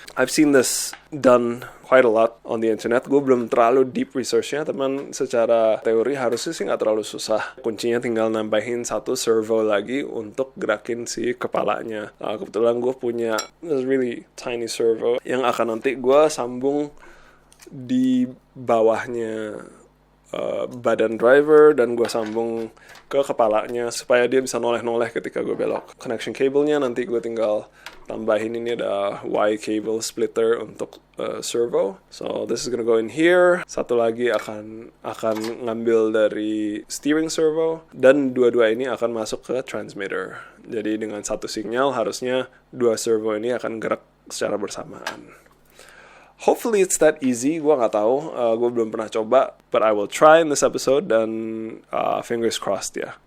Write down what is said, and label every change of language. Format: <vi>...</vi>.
<en>I've seen this done quite a lot on the internet.</en> <id>Gue belum terlalu deep researchnya, teman. Secara teori harusnya sih nggak terlalu susah. Kuncinya tinggal nambahin satu servo lagi untuk gerakin si kepalanya. Kebetulan gue punya</id> <en>this really tiny servo</en> <id>yang akan nanti gue sambung di bawahnya badan driver, dan gue sambung ke kepalanya supaya dia bisa noleh-noleh ketika gue belok. Connection cable-nya nanti gue tinggal tambahin, ini ada Y cable splitter untuk servo.</id> <en>So this is gonna go in here.</en> <id>Satu lagi akan ngambil dari steering servo, dan dua-dua ini akan masuk ke transmitter. Jadi dengan satu sinyal harusnya dua servo ini akan gerak secara bersamaan.</id> <en>Hopefully it's that easy,</en> <id>gue nggak tahu, gue belum pernah coba,</id> <en>but I will try in this episode, dan fingers crossed ya.</en>